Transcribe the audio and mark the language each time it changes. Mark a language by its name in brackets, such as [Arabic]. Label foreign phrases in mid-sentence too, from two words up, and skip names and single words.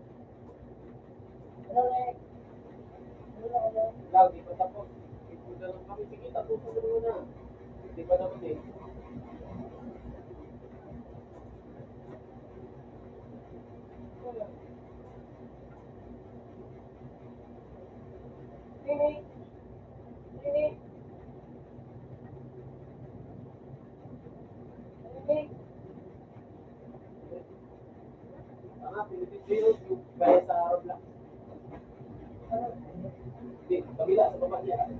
[Filipino] Ano na eh? Ano na ako? Ikaw, di pa tapos. Ipon na lang kami. Sige, tapusin mo muna. Di pa naman eh. Sini. Sini. Sini. Tama, Pilipinas yung gaya sa Roblox. Hindi, kabila sa baba niya.